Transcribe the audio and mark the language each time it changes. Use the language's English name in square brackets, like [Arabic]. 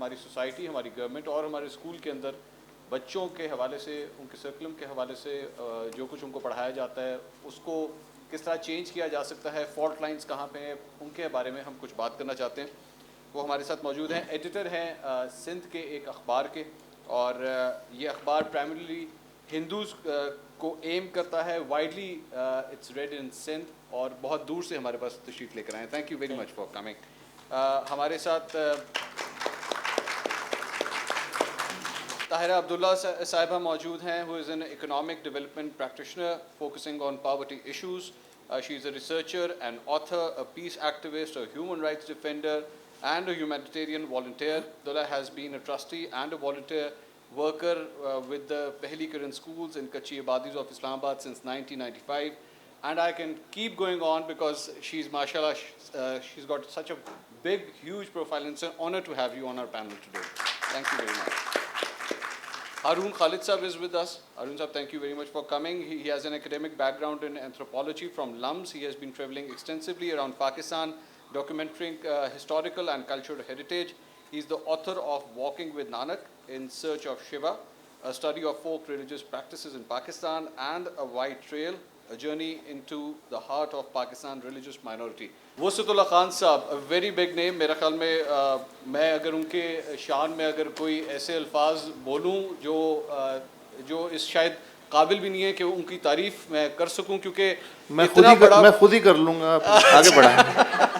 [Urdu] ہماری سوسائٹی، ہماری گورنمنٹ اور ہمارے اسکول کے اندر بچوں کے حوالے سے، ان کے سرکلم کے حوالے سے جو کچھ ان کو پڑھایا جاتا ہے اس کو کس طرح چینج کیا جا سکتا ہے، فالٹ لائنز کہاں پہ ہیں، ان کے بارے میں ہم کچھ بات کرنا چاہتے ہیں. وہ ہمارے ساتھ موجود ہیں. ایڈیٹر ہیں سندھ کے ایک اخبار کے، اور یہ اخبار پرائمریلی ہندوز کو ایم کرتا ہے. [English] widely it's read in Sindh, [Urdu] اور بہت دور سے ہمارے پاس تشریف لے کر آئے. [English] Thank you very much for coming. [Urdu] ہمارے ساتھ طاہرہ عبداللہ صاحبہ موجود ہیں, [English] who is an economic development practitioner focusing on poverty issues. She is a researcher, an author, a peace activist, a human rights defender, and a humanitarian volunteer. Abdullah has been a trustee and a volunteer worker with the Pehli Kiran schools in Kachi Abadis of Islamabad since 1995. And I can keep going on because she's, mashallah, she's got such a big, huge profile, and it's an honor to have you on our panel today. Thank you very much. Haroon Khalid Sahab is with us. Haroon Sahab, thank you very much for coming. He has an academic background in anthropology from LUMS. He has been traveling extensively around Pakistan, documenting historical and cultural heritage. He is the author of Walking with Nanak in Search of Shiva, a study of folk religious practices in Pakistan, and A White Trail, a journey into the heart of Pakistan religious minority. [Urdu] وسط اللہ خان صاحب, [English] a very big name. [Urdu] میرا خیال میں اگر ان کے شان میں اگر کوئی ایسے الفاظ بولوں جو اس شاید قابل بھی نہیں ہے کہ ان کی تعریف میں کر سکوں, کیونکہ میں خود ہی کر لوں گا. آگے بڑھائیں.